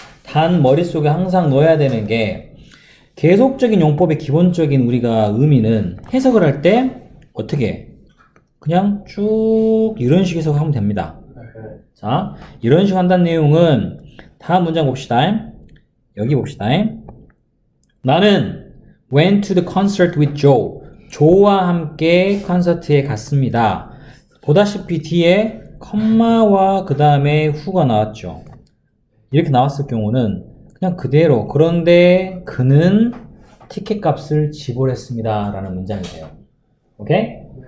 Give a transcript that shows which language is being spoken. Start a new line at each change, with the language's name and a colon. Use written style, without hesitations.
Korean: 단 머릿속에 항상 넣어야 되는 게, 계속적인 용법의 기본적인 우리가 의미는 해석을 할 때 어떻게 그냥 쭉 이런 식에서 하면 됩니다. 자, 이런 식으로 한다는 내용은 다음 문장 봅시다. 여기 봅시다. 나는
English: went to the concert with Joe.
Korean: 조와 함께 콘서트에 갔습니다. 보다시피 뒤에 컴마와 그 다음에 후가 나왔죠. 이렇게 나왔을 경우는 그냥 그대로, 그런데 그는 티켓 값을 지불했습니다 라는 문장이 돼요. 오케이?